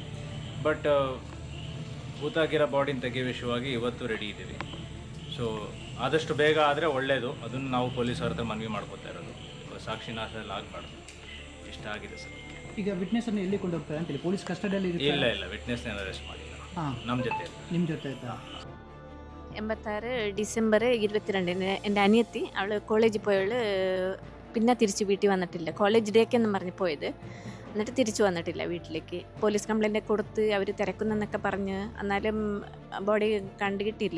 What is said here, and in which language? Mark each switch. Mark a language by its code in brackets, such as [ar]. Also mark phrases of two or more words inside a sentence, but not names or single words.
[kn] ಬಟ್ ಹೂತಾಗಿರೋ ಬಾಡಿನ ತೆಗೆಯೋ ವಿಷಯವಾಗಿ ಇವತ್ತು ರೆಡಿ ಇದ್ದೀವಿ. ಸೊ ಆದಷ್ಟು ಬೇಗ ಆದರೆ ಒಳ್ಳೆಯದು. ಅದನ್ನು ನಾವು ಪೊಲೀಸವ್ರ ಹತ್ರ ಮನವಿ ಮಾಡ್ಕೋತಾ ಇರೋದು. ಸಾಕ್ಷಿ ನಾಶದಲ್ಲಿ ಆಗಬಾರ್ದು. ಇಷ್ಟ ಆಗಿದೆ ಸರ್. ಈಗ ವಿಟ್ನೆಸ್ಸನ್ನು ಎಲ್ಲಿ ಕೊಂಡು ಹೋಗ್ತಾರೆ ಅಂತೇಳಿ ಪೊಲೀಸ್ ಕಸ್ಟಡಿಯಲ್ಲಿ ಇಲ್ಲ [ml] വിറ്റ്നസിനെ അറസ്റ്റ് [kn] ಮಾಡಿಲ್ಲ. ನಮ್ಮ ಜೊತೆ [ml] 86 ഡിസംബർ 22 എൻ്റെ അനിയത്തി അവൾ കോളേജിൽ പോയവൾ പിന്നെ തിരിച്ച് വീട്ടിൽ വന്നിട്ടില്ല. കോളേജ് ഡേക്കെന്നും പറഞ്ഞ് പോയത്, എന്നിട്ട് തിരിച്ചു വന്നിട്ടില്ല വീട്ടിലേക്ക്. പോലീസ് കംപ്ലൈൻറ്റ് കൊടുത്ത് അവർ തിരക്കുന്നെന്നൊക്കെ പറഞ്ഞ് എന്നാലും ബോഡി കണ്ടു കിട്ടിയില്ല.